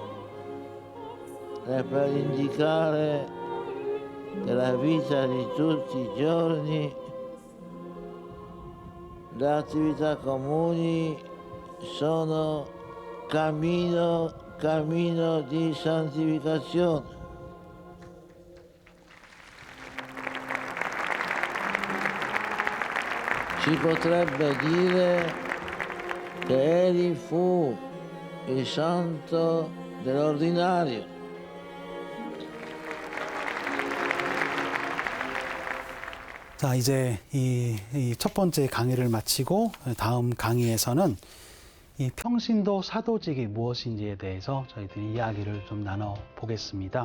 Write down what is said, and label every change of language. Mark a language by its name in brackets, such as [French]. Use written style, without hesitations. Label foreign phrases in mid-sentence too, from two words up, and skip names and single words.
[Italian] e per indicare che la vita di tutti i giorni, le attività comuni sono cammino di santificazione. Si potrebbe dire che egli fu il santo dell'ordinario. [Korean] 자, 이제 이 첫 번째 강의를 마치고 다음 강의에서는 이 평신도 사도직이 무엇인지에 대해서 저희들이 이야기를 좀 나눠 보겠습니다.